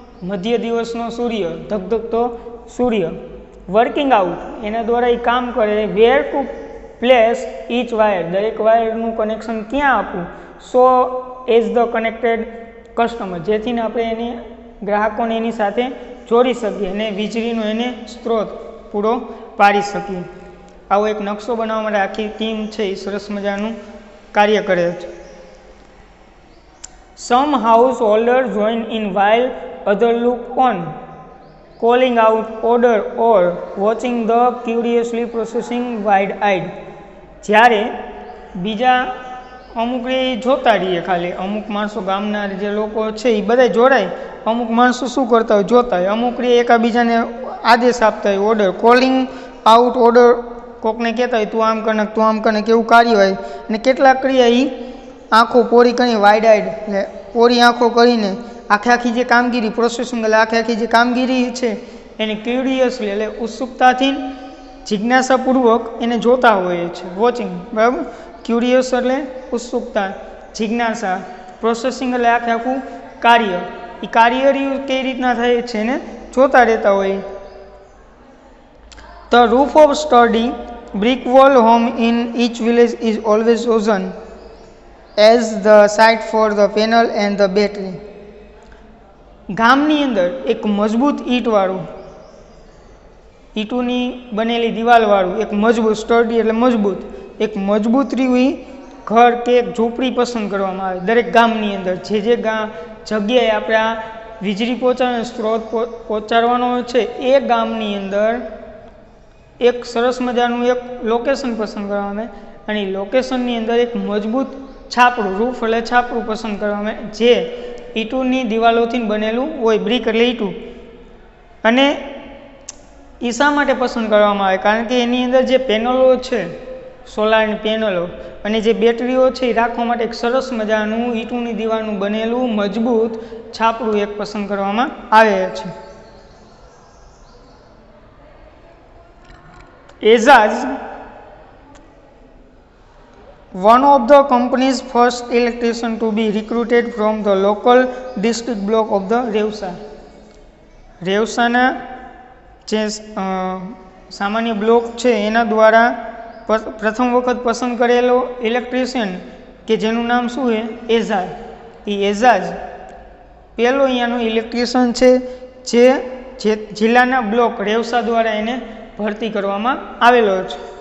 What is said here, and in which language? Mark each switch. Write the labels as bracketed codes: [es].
[gu] મધ્ય દિવસનો સૂર્ય, ધગધગતો સૂર્ય, [en] working out [gu] એના દ્વારા એ કામ કરે, [en] where to place each wire [gu] દરેક વાયરનું કનેક્શન ક્યાં આપવું, [en] so as the connected customer [gu] જેથી આપણે એને ગ્રાહકોને એની સાથે જોડી શકીએ અને વીજળીનો એને સ્ત્રોત પૂરો પાડી શકીએ. આવો એક નકશો બનાવવા માટે આખી ટીમ છે એ સરસ મજાનું કાર્ય કરે છે. [en] Some householders join in while others look on, calling out order or watching the curiously processing wide-eyed. [gu] જ્યારે બીજા અમુક જોતા રહીએ, ખાલી અમુક માણસો ગામના જે લોકો છે એ બધા જોડાય, અમુક માણસો શું કરતા હોય જોતા હોય, અમુક એકાબીજાને આદેશ આપતા હોય, ઓર્ડર, [en] calling out order, [gu] કોકને કહેતા હોય તું આમ કર તું આમ કર કેવું કાર્ય હોય. અને કેટલાક ક્રિયા એ આંખો પોરી કરી વાઇડ આઈડ એટલે પોરી આંખો કરીને આખી જે કામગીરી પ્રોસેસિંગ એટલે આખી જે કામગીરી છે એને ક્યુરિયસલી એટલે ઉત્સુકતાથી જિજ્ઞાસાપૂર્વક એને જોતા હોય છે, વોચિંગ, બરાબર. ક્યુરિયસ એટલે ઉત્સુકતા, જિજ્ઞાસા, પ્રોસેસિંગ એટલે આખું કાર્ય, એ કાર્ય કઈ રીતના થાય છે એને જોતા રહેતા હોય. [en] The roof of sturdy brick wall home in each village is always chosen as the site for the panel and the battery. [gu] ગામની અંદર એક મજબૂત ઈંટવાળું, ઈંટોની બનેલી દિવાલવાળું એક મજબૂત, સ્ટર્ડી એટલે મજબૂત, એક મજબૂત રહ્યું ઘર કે એક ઝૂંપડી પસંદ કરવામાં આવે દરેક ગામની અંદર. જે જગ્યાએ આપણે આ વીજળી પહોંચાડવાનો સ્ત્રોત પહોંચાડવાનો છે એ ગામની અંદર એક સરસ મજાનું એક લોકેશન પસંદ કરવામાં આવે અને એ લોકેશનની અંદર એક મજબૂત છાપરું, રૂફ એટલે છાપરું પસંદ કરવામાં આવે જે ઈંટોની દિવાલોથી બનેલું હોય, બ્રિક એટલે ઈંટું. અને એ શા માટે પસંદ કરવામાં આવે? કારણ કે એની અંદર જે પેનલો છે, સોલારની પેનલો અને જે બેટરીઓ છે એ રાખવા માટે એક સરસ મજાનું ઈંટોની દિવાલનું બનેલું મજબૂત છાપરું એક પસંદ કરવામાં આવે છે. [en] Ajax, one of the company's first electrician to be recruited from the local district block of the Revsa. [gu] રેવસાના જે સામાન્ય બ્લોક છે એના દ્વારા પ્રથમ વખત પસંદ કરેલો ઇલેક્ટ્રિશિયન કે જેનું નામ શું છે એઝાજ, એ એઝાજ પહેલો અહીંયાનો ઇલેક્ટ્રિશિયન છે જે જિલ્લાના બ્લોક રેવસા દ્વારા એને ભરતી કરવામાં આવેલો છે.